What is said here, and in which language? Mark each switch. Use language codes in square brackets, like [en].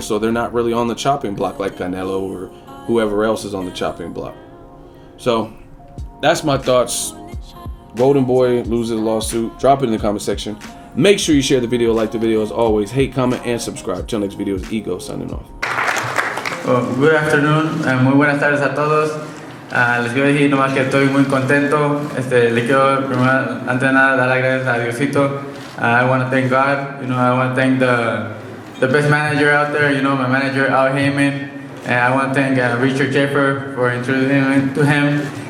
[en] So they're not really on the chopping block like Canelo or whoever else is on the chopping block. So that's my thoughts. Golden Boy loses the lawsuit. Drop it in the comment section. Make sure you share the video, like the video as always. Hate, comment, and subscribe. Till next video is Ego signing off. Good afternoon, [es] muy buenas tardes a todos. Les quiero decir nomás que estoy muy contento. Le quiero primero, antes de nada, dar las gracias a Diosito. [en] I want to thank God. I want to thank the best manager out there. My manager Al Haymon, and I want to thank Richard Schaefer for introducing me to him.